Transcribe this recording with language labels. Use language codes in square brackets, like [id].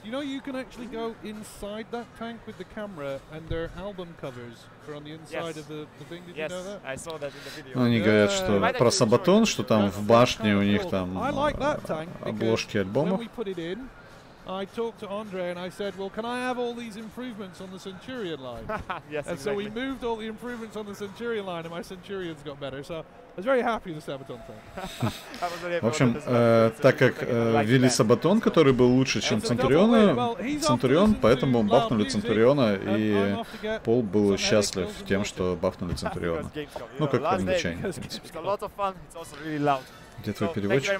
[en] You know, you can actually go inside that tank with the camera, and their album covers are on the inside of the thing. Did you know that? I saw that in the video. [ru] Они говорят, что про Сабатон, что там в башне у них там обложки альбомов. [en] I talked to Andre and I said, well, can I have all these improvements on the Centurion line? Yes, and so we moved all the improvements on the Centurion line, and my Centurions got better. So I was very happy with the Sabaton tank. [ru] В общем, так как ввели Сабатон, который был лучше, чем Центурион, поэтому бафнули Центуриона, и Пол был счастлив тем, что бафнули Центуриона. Ну, как англичане, в принципе. Где твой переводчик?